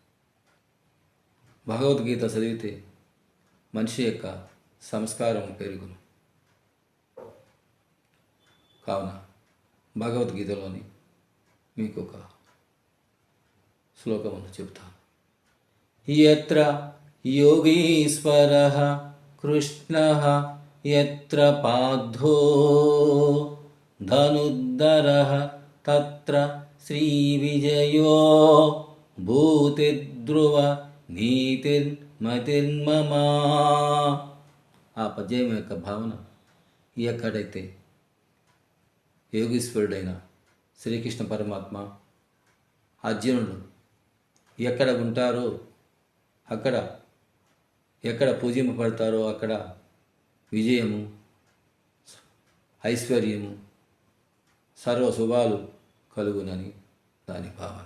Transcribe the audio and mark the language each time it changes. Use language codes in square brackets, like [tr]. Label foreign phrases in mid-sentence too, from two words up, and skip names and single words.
[te] భగవద్గీత చదివితే మనిషి యొక్క సంస్కారం పెరుగును. కావున భగవద్గీతలోని మీకు ఒక శ్లోకమును చెబుతాను. [sa] యత్ర యోగీశ్వరః కృష్ణః యత్ర పార్థో ధనుర్ధరః తత్ర శ్రీవిజయో భూతిర్ధ్రువ నీతిర్మతిర్మమా. [te] ఆ పద్యం యొక్క భావన, ఎక్కడైతే యోగీశ్వరుడైన శ్రీకృష్ణ పరమాత్మ అర్జునుడు ఎక్కడ ఉంటారో అక్కడ, ఎక్కడ పూజింపబడతారో అక్కడ విజయము, ఐశ్వర్యము, సర్వ శుభాలు కలుగునని దాని భావన.